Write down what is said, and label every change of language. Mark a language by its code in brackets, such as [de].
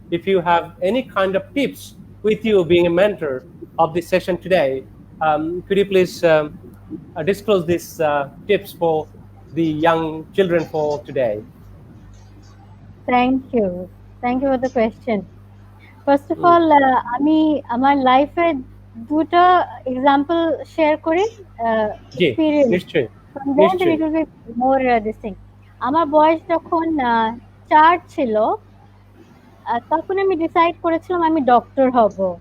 [en] If you have any kind of tips with you being a mentor of this session today, could you please disclose these tips for the young children for today? Thank you for the question. First of all, [bn] আমি আমার লাইফে দুটো example share করি, জি, experience, নিশ্চয়ই, [en] from there then it will be more this thing. [bn] আমার বয়স যখন 4 ছিল, তখন আমি ডিসাইড করেছিলাম আমি ডক্টর হব।